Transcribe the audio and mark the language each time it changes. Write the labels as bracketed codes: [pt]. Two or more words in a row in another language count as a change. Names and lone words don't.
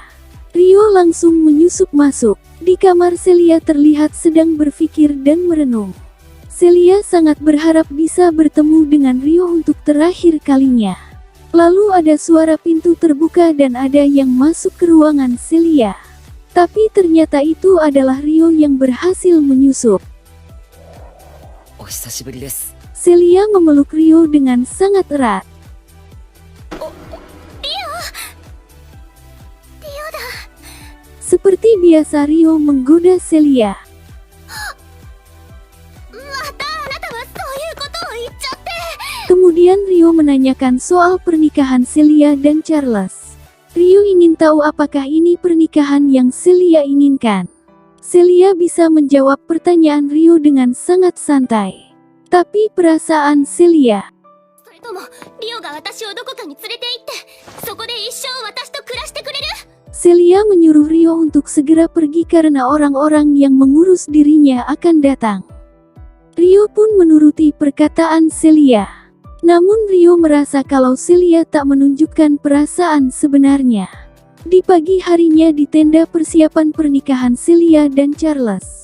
[id] Rio langsung menyusup masuk. Di kamar Celia terlihat sedang berpikir dan merenung. Celia sangat berharap bisa bertemu dengan Rio untuk terakhir kalinya. Lalu ada suara pintu terbuka dan ada yang masuk ke ruangan Celia. Tapi ternyata itu adalah Rio yang berhasil menyusup. [ja] お久しぶりです。 [id] Celia memeluk Rio dengan sangat erat. Seperti biasa Rio menggoda Celia. [ja] またあなたはそういうことを言っちゃって。 [id] Kemudian Rio menanyakan soal pernikahan Celia dan Charles. Rio ingin tahu apakah ini pernikahan yang Celia inginkan. Celia bisa menjawab pertanyaan Rio dengan sangat santai. Tapi perasaan Celia, [ja] それともリオが私をどこかに連れて行ってそこで一生私と暮らしてくれる？ [id] Celia menyuruh Rio untuk segera pergi karena orang-orang yang mengurus dirinya akan datang. Rio pun menuruti perkataan Celia. Namun Rio merasa kalau Celia tak menunjukkan perasaan sebenarnya. Di pagi harinya di tenda persiapan pernikahan Celia dan Charles.